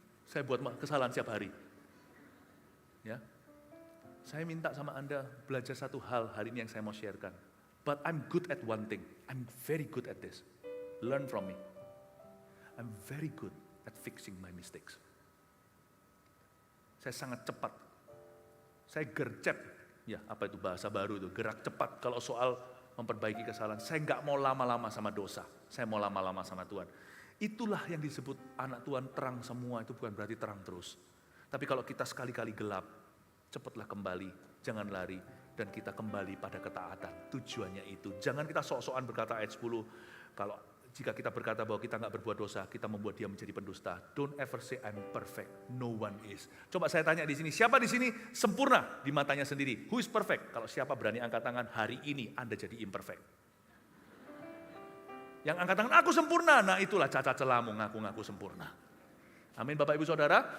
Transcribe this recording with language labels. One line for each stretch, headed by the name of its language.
Indonesian: Saya buat kesalahan setiap hari. Ya. Saya minta sama Anda belajar satu hal hari ini yang saya mau sharekan.
English: But I'm good at one thing. I'm very good at this. Learn from me. I'm very good at fixing my mistakes.
Indonesian: Saya sangat cepat. Saya gercep. Ya, apa itu bahasa baru itu? Gerak cepat. Kalau soal memperbaiki kesalahan, saya nggak mau lama-lama sama dosa. Saya mau lama-lama sama Tuhan. Itulah yang disebut anak Tuhan terang semua, itu bukan berarti terang terus. Tapi kalau kita sekali-kali gelap, cepatlah kembali, jangan lari, dan kita kembali pada ketaatan. Tujuannya itu. Jangan kita sok-sokan berkata ayat 10, kalau jika kita berkata bahwa kita nggak berbuat dosa, kita membuat dia menjadi pendusta.
English: Don't ever say I'm perfect. No one is.
Indonesian: Coba saya tanya di sini, siapa di sini sempurna di matanya sendiri?
English: Who is perfect?
Indonesian: Kalau siapa berani angkat tangan, hari ini Anda jadi imperfect. Yang angkat tangan, aku sempurna. Nah itulah cacat celamu, ngaku-ngaku sempurna. Amin Bapak Ibu Saudara.